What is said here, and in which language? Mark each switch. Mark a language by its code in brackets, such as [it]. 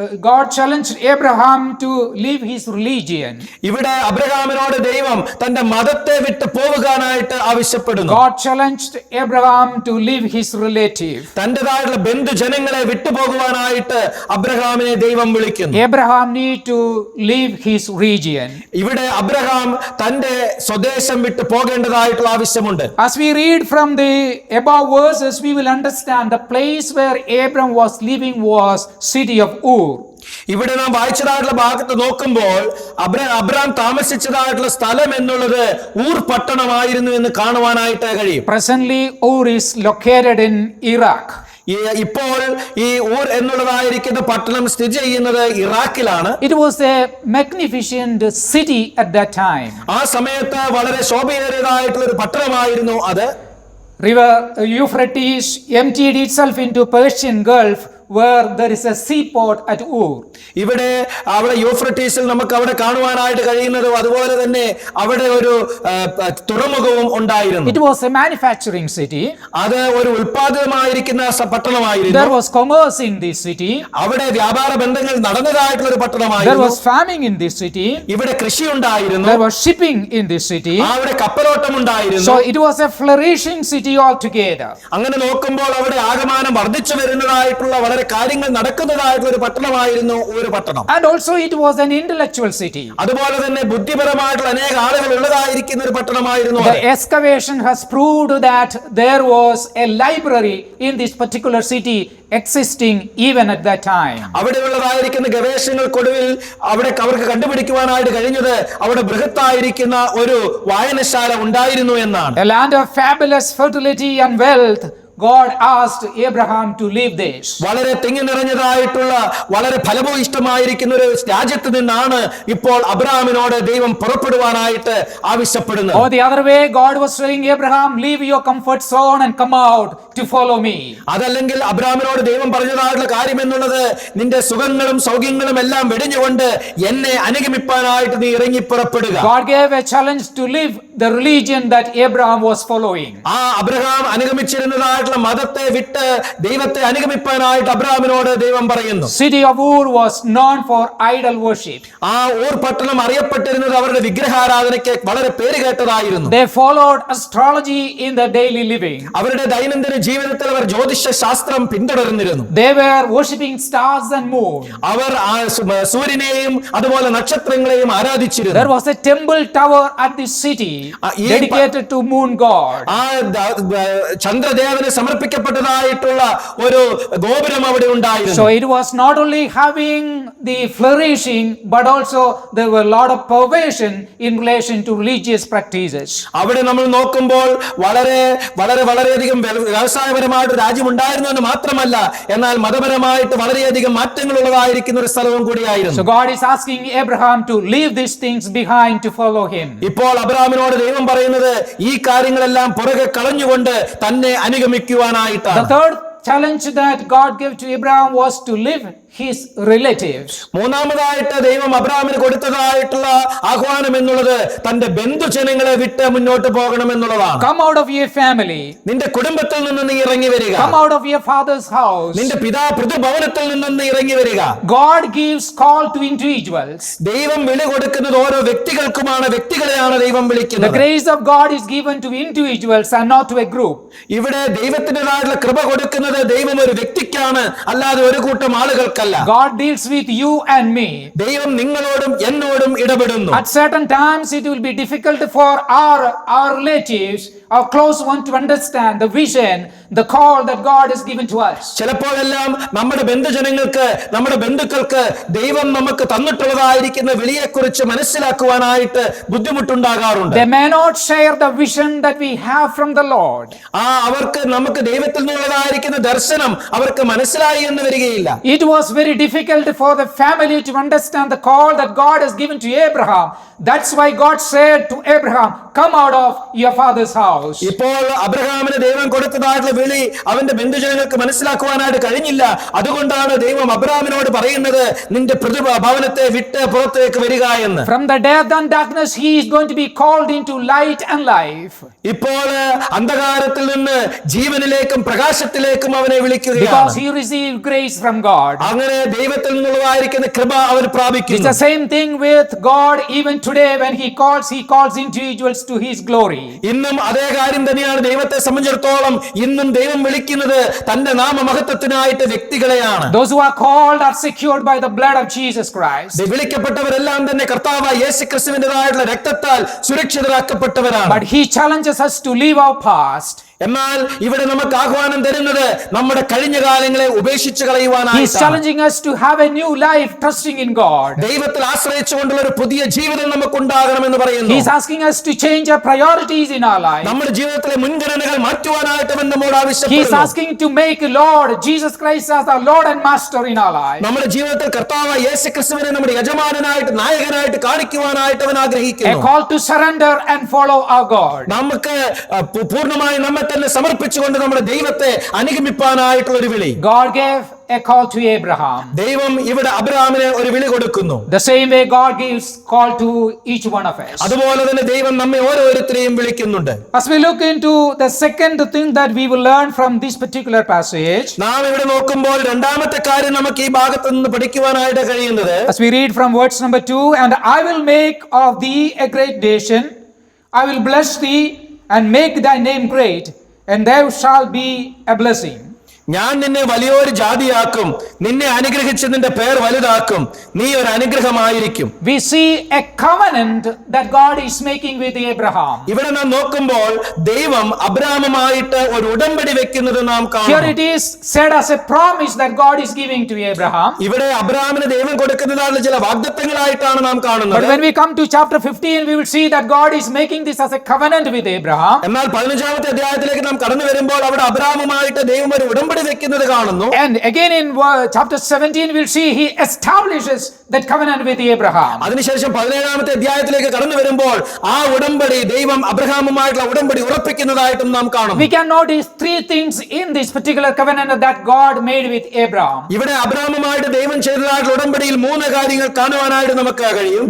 [en] God challenged Abraham to leave his religion. [ml] ഇവിടെ അബ്രഹാമിനോട് ദൈവം തന്റെ മതത്തെ വിട്ടു പോകാനായിട്ട് ആവശ്യപ്പെടുന്നു. [en] God challenged Abraham to leave his relative. [ml] തന്റേതായിട്ടുള്ള ബന്ധുജനങ്ങളെ വിട്ടുപോകുവാനായിട്ട് അബ്രഹാമിനെ ദൈവം വിളിക്കുന്നു. [en] Abraham need to leave his region. [ml] ഇവിടെ അബ്രഹാം തന്റെ സ്വദേശം വിട്ടു പോകേണ്ടതായിട്ടുള്ള ആവശ്യമുണ്ട്. [en] As we read from the above verses, we will understand the place where Abraham was living was city of Ur. [ml] ഇവിടെ നാം വായിച്ചതായിട്ടുള്ള ഭാഗത്ത് നോക്കുമ്പോൾ അബ്രഹാം താമസിച്ചതായിട്ടുള്ള സ്ഥലം എന്നുള്ളത് ഊർ പട്ടണമായിരുന്നു എന്ന് കാണുവാനായിട്ട് കഴിയും. [en] Presently, Ur is located in Iraq. [ml] ഇപ്പോൾ ഈ ഊർ എന്നുള്ളതായിരിക്കുന്ന പട്ടണം സ്ഥിതി ചെയ്യുന്നത് ഇറാഖിലാണ്. [en] It was a magnificent city at that time. [ml] ആ സമയത്ത് വളരെ ശോഭയേറിയതായിട്ടുള്ള ഒരു പട്ടണമായിരുന്നു അത്. [en] River Euphrates emptied itself into Persian Gulf, where there is a seaport at Ur. [ml] ഇവിടെ അവിടെ യൂഫ്രട്ടീസിൽ നമുക്ക് അവിടെ കാണുവാനായിട്ട് കഴിയുന്നത് അതുപോലെ തന്നെ അവിടെ ഒരു തുറമുഖവും ഉണ്ടായിരുന്നു. [en] It was a manufacturing city. [ml] അത് ഒരു ഉൽപാദനമായിരിക്കുന്ന പട്ടണമായിരുന്നു. [en] There was commerce in this city. [ml] അവിടെ വ്യാപാര ബന്ധങ്ങൾ നടന്നതായിട്ടുള്ള ഒരു [en] There [ml] പട്ടണമായിരുന്നു. [en] was farming in this city. [ml] ഇവിടെ കൃഷി ഉണ്ടായിരുന്നു. [en] There was shipping in this city. [ml] അവിടെ കപ്പലോട്ടം ഉണ്ടായിരുന്നു. [en] So it was a flourishing city altogether. [ml] അങ്ങനെ നോക്കുമ്പോൾ അവിടെ ആഗമനം വർദ്ധിച്ചു വരുന്നതായിട്ടുള്ള വളരെ കാര്യങ്ങൾ നടക്കുന്നതായിട്ടുള്ള ഒരു പട്ടണമായിരുന്നു ഒരു പട്ടണം. [en] And also it was an intellectual city. [ml] അതുപോലെ തന്നെ ബുദ്ധിപരമായിട്ടുള്ള അനേക ആളുകൾ ഉള്ളതായിരിക്കുന്ന ഒരു പട്ടണമായിരുന്നു. [en] The excavation has proved that there was a library in this particular city existing even at that time. [ml] അവിടെയുള്ളതായിരിക്കുന്ന ഗവേഷണങ്ങൾക്കൊടുവിൽ അവർക്ക് കണ്ടുപിടിക്കുവാനായിട്ട് കഴിഞ്ഞത് അവിടെ ബൃഹത്തായിരിക്കുന്ന ഒരു വായനശാല ഉണ്ടായിരുന്നു എന്നാണ്. [en] A land of fabulous fertility and wealth. God asked Abraham to leave this. [ml] വളരെ തിങ്ങി നിറഞ്ഞതായിട്ടുള്ള വളരെ ഫലഭൂയിഷ്ടമായിരിക്കുന്ന ഒരു രാജ്യത്ത് നിന്നാണ് ഇപ്പോൾ അബ്രഹാമിനോട് ദൈവം പുറപ്പെടുവാനായിട്ട് ആവശ്യപ്പെടുന്നത്. [en] Or the other way, God was telling Abraham, leave your comfort zone and come out to follow me. [ml] അതല്ലെങ്കിൽ അബ്രഹാമിനോട് ദൈവം പറഞ്ഞതായിട്ടുള്ള കാര്യം എന്നുള്ളത് നിന്റെ സുഖങ്ങളും സൗഖ്യങ്ങളും എല്ലാം വെടിഞ്ഞുകൊണ്ട് എന്നെ അനുഗമിപ്പാനായിട്ട് നീ ഇറങ്ങി പുറപ്പെടുക. [en] God gave a challenge to live the religion that Abraham was following. [ml] ആ അബ്രഹാം അനുഗമിച്ചിരുന്നതായിട്ടുള്ള മതത്തെ വിട്ട് ദൈവത്തെ അനുഗമിപ്പാനായിട്ട് അബ്രഹാമിനോട് ദൈവം പറയുന്നു. [en] City of Ur was known for idol worship. [ml] ആ ഊർ പട്ടണം അറിയപ്പെട്ടിരുന്നത് അവരുടെ വിഗ്രഹാരാധനയ്ക്ക് വളരെ പേര് കേട്ടതായിരുന്നു. [en] They followed astrology in their daily living. [ml] അവരുടെ ദൈനംദിന ജീവിതത്തിൽ അവർ ജ്യോതിഷ ശാസ്ത്രം പിന്തുടർന്നിരുന്നു. [en] They were worshipping stars and moon. [ml] അവർ സൂര്യനെയും അതുപോലെ നക്ഷത്രങ്ങളെയും ആരാധിച്ചിരുന്നു. [en] There was a temple tower at this city dedicated to moon god. [ml] ആ ചന്ദ്രദേവന് സമർപ്പിക്കപ്പെട്ടതായിട്ടുള്ള ഒരു ഗോപുരം അവിടെ ഉണ്ടായിരുന്നു. [en] So it was not only having the flourishing, but also there were a lot of perversion in relation to religious practices. [ml] അവിടെ നമ്മൾ നോക്കുമ്പോൾ വളരെ വളരെ വളരെയധികം വ്യവസായപരമായിട്ട് രാജ്യം ഉണ്ടായിരുന്നു എന്ന് മാത്രമല്ല, എന്നാൽ മതപരമായിട്ട് വളരെയധികം മാറ്റങ്ങൾ ഉള്ളതായിരിക്കുന്ന ഒരു സ്ഥലവും കൂടിയായിരുന്നു. [en] So God is asking Abraham to leave these things behind to follow him. [ml] ഇപ്പോൾ അബ്രഹാമിനോട് ദൈവം പറയുന്നത് ഈ കാര്യങ്ങളെല്ലാം പുറകെ കളഞ്ഞുകൊണ്ട് തന്നെ അനുഗമിക്കുവാനായിട്ടാണ്. [en] The third challenge that God gave to Abraham was to leave his relatives. [ml] മൂന്നാമതായിട്ട് ദൈവം അബ്രഹാമിന് കൊടുത്തതായിട്ടുള്ള ആഹ്വാനം എന്നുള്ളത് തന്റെ ബന്ധുജനങ്ങളെ വിട്ട് മുന്നോട്ട് പോകണം എന്നുള്ളതാണ്. [en] Come out of your family. [ml] നിന്റെ കുടുംബത്തിൽ നിന്ന് നീ ഇറങ്ങി വരിക. [en] Come out of your father's house. [ml] നിന്റെ പിതൃഭവനത്തിൽ നിന്ന് നീ ഇറങ്ങി വരിക. [en] God gives call to individuals. [ml] ദൈവം വിളി കൊടുക്കുന്നത് ഓരോ വ്യക്തികൾക്കുമാണ്. വ്യക്തികളെയാണ് ദൈവം [en] The [ml] വിളിക്കുന്നത്. [en] grace of God is given to individuals and not to a group. [ml] ഇവിടെ ദൈവത്തിൻ്റെതായിട്ടുള്ള കൃപ കൊടുക്കുന്നത് ദൈവം ഒരു വ്യക്തിക്കാണ്, അല്ലാതെ ഒരു കൂട്ടം ആളുകൾക്കല്ല. [en] God deals with you and me. [ml] ദൈവം നിങ്ങളോടും എന്നോടും ഇടപെടുന്നു. [en] At certain times it will be difficult for our relatives, our close one, to understand the vision, the call that God has given to us. [ml] ചിലപ്പോഴെല്ലാം നമ്മുടെ ബന്ധുക്കൾക്ക് ദൈവം നമുക്ക് തന്നിട്ടുള്ളതായിരിക്കുന്ന വിളിയെക്കുറിച്ച് മനസ്സിലാക്കുവാനായിട്ട് ബുദ്ധിമുട്ടുണ്ടാകാറുണ്ട്. [en] They may not share the vision that we have from the Lord. [ml] അവർക്ക് നമുക്ക് ദൈവത്തിൽ നിന്നുള്ളതായിരിക്കുന്ന ദർശനം അവർക്ക് മനസ്സിലായി എന്ന് വരികയില്ല. [en] It was very difficult for the family to understand the call that God has given to Abraham. That's why God said to Abraham, come out of your father's house. [ml] ഇപ്പോൾ അബ്രഹാമിന് ദൈവം കൊടുത്തതായിട്ടുള്ള വിളി അവന്റെ ബന്ധുജനങ്ങൾക്ക് മനസ്സിലാക്കുവാനായിട്ട് കഴിഞ്ഞില്ല. അതുകൊണ്ടാണ് ദൈവം അബ്രഹാമിനോട് പറയുന്നത്, നിന്റെ ഭവനത്തെ വിട്ട് പുറത്തേക്ക് വരിക എന്ന്. [en] From the death and darkness he is going to be called into light and life. [ml] ഇപ്പോൾ അന്ധകാരത്തിൽ നിന്ന് ജീവനിലേക്കും പ്രകാശത്തിലേക്കും അവനെ വിളിക്കുകയാണ്. [en] Because he received grace from God. [ml] അങ്ങനെ ദൈവത്തിൽ നിന്നുള്ളതായിരിക്കുന്ന കൃപ അവൻ [en] It's [ml] പ്രാപിക്കുന്നു. [en] the same thing with God. Even today when he calls individuals to his glory. [ml] ഇന്നും അതേ കാര്യം തന്നെയാണ് ദൈവത്തെ സംബന്ധിച്ചിടത്തോളം. ഇന്നും ദൈവം വിളിക്കുന്നത് തന്റെ നാമമഹത്വത്തിനായിട്ട് വ്യക്തികളെയാണ്. [en] Those who are called are secured by the blood of Jesus Christ. [ml] വിളിക്കപ്പെട്ടവരെല്ലാം തന്നെ കർത്താവായ യേശുക്രിസ്തുവിന്റേതായിട്ടുള്ള രക്തത്താൽ സുരക്ഷിതരാക്കപ്പെട്ടവരാണ്. [en] But he challenges us to leave our past. [ml] എന്നാൽ ഇവിടെ നമുക്ക് ആഹ്വാനം തരുന്നത് നമ്മുടെ കഴിഞ്ഞ കാലങ്ങളെ ഉപേക്ഷിച്ച് [en] He is [ml] കളയുവാനായിട്ടാണ്. [en] challenging us to have a new life trusting in God. [ml] ദൈവത്തിൽ ആശ്രയിച്ചുകൊണ്ടുള്ള ഒരു പുതിയ ജീവിതം നമുക്ക് ഉണ്ടാകണമെന്ന് [en] He [ml] പറയുന്നു. [en] is asking us to change our priorities in our life. [ml] നമ്മുടെ ജീവിതത്തിലെ മുൻഗണനകൾ മാറ്റുവാനായിട്ട് അവൻ നമ്മോട് [en] He is [ml] ആവശ്യപ്പെടുന്നു. [en] asking to make Lord Jesus Christ as our Lord and Master in our life. [ml] നമ്മുടെ ജീവിതത്തിൽ കർത്താവായ യേശുക്രിസ്തുവിനെ നമ്മുടെ യജമാനനായിട്ട് നായകനായിട്ട് കാണിക്കുവാനായിട്ട് അവൻ [en] A [ml] ആഗ്രഹിക്കുന്നു. [en] call to surrender and follow our God. [ml] നമുക്ക് പൂർണ്ണമായി നമ്മെ തന്നെ സമർപ്പിച്ചുകൊണ്ട് നമ്മുടെ ദൈവത്തെ അനുഗമിപ്പാനായിട്ടുള്ള ഒരു വിളി. [en] God gave a call to Abraham. [ml] ദൈവം ഇവിടെ അബ്രഹാമിന് ഒരു വിളി കൊടുക്കുന്നു. [en] The same way God gives call to each one of us. [ml] അതുപോലെ തന്നെ ദൈവം നമ്മെ ഓരോരുത്തരെയും വിളിക്കുന്നുണ്ട്. [en] As we look into the second thing that we will learn from this particular passage, [ml] നാം ഇവിടെ നോക്കുമ്പോൾ രണ്ടാമത്തെ കാര്യം നമുക്ക് ഈ ഭാഗത്ത് നിന്ന് പഠിക്കുവാനായിട്ട് കഴിയുന്നത്, [en] as we read from verse number 2, and I will make of thee a great nation, I will bless thee and make thy name great, and thou shalt be a blessing. [ml] ഞാൻ നിന്നെ വലിയൊരു ജാതിയാക്കും, നിന്നെ അനുഗ്രഹിച്ച് നിന്റെ പേർ വലുതാക്കും, നീ ഒരു അനുഗ്രഹമായിരിക്കും. [en] We see a covenant that God is making with Abraham. [ml] ഇവിടെ നാം നോക്കുമ്പോൾ ദൈവം അബ്രഹാമുമായിട്ട് ഒരു ഉടമ്പടി വെക്കുന്നത് നാം [en] Here [ml] കാണുന്നു. [en] it is said as a promise that God is giving to Abraham. [ml] ഇവിടെ അബ്രഹാമിന് ദൈവം കൊടുക്കുന്നതായുള്ള ചില വാഗ്ദത്തങ്ങളായിട്ടാണ് നാം [en] But [ml] കാണുന്നത്. [en] when we come to chapter 15, we will see that God is making this as a covenant with Abraham. [ml] എന്നാൽ 15-ാമത്തെ അധ്യായത്തിലേക്ക് നാം കടന്നു വരുമ്പോൾ അവിടെ അബ്രഹാമുമായിട്ട് ദൈവം ഒരു ഉടമ്പടി വെക്കുന്നത് കാണുന്നു. [en] And again in chapter 17, we'll see he establishes that covenant with Abraham. [ml] അതിനുശേഷം 17-ാമത്തെ അധ്യായത്തിലേക്ക് കടന്നു വരുമ്പോൾ ആ ഉടമ്പടി ദൈവം അബ്രഹാമുമായിട്ടുള്ള ഉടമ്പടി ഉറപ്പിക്കുന്നതായിട്ടും നാം കാണുന്നു. [en] We can notice three things in this particular covenant that God made with Abraham. [ml] ഇവിടെ അബ്രഹാമുമായിട്ട് ദൈവം ചെയ്തതായിട്ടുള്ള ഉടമ്പടിയിൽ 3 കാര്യങ്ങൾ കാണുവാനായിട്ട് നമുക്ക് കഴിയും.